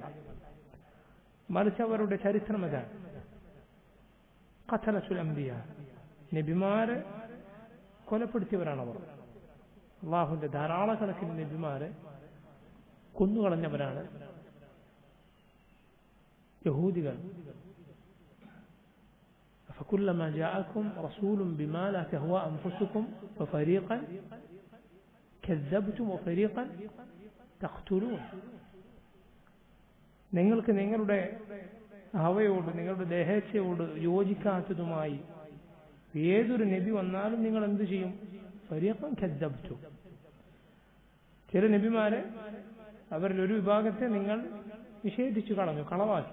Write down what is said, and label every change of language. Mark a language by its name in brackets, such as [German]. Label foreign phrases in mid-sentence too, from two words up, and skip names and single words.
[Malayalam] മറിച്ച് അവരുടെ ചരിത്രം അതാണ്. [Arabic] قتلة الأنبياء, [Malayalam] നബിമാരെ കൊലപ്പെടുത്തിയവരാണവർ. അള്ളാഹുവിന്റെ ധാരാളക്കണക്കിന് നബിമാരെ കൊന്നുകളഞ്ഞവരാണ് യഹൂദികൾ. [Arabic] فكلما جاءكم رسول بما لا تهوى أنفسكم ففريقا كذبتم وفريقا تقتلون. [Malayalam] നിങ്ങൾക്ക് നിങ്ങളുടെ ഹവയോട്, നിങ്ങളുടെ ദേഹേച്ഛയോട് യോജിക്കാത്തതുമായി ഏതൊരു നബി വന്നാലും നിങ്ങൾ എന്ത് ചെയ്യും? [Arabic] فريقا كذبتم. [Malayalam] ചില നബിമാരെ, അവരിൽ ഒരു വിഭാഗത്തെ നിങ്ങൾ നിഷേധിച്ചു കളഞ്ഞു, കളവാക്കി.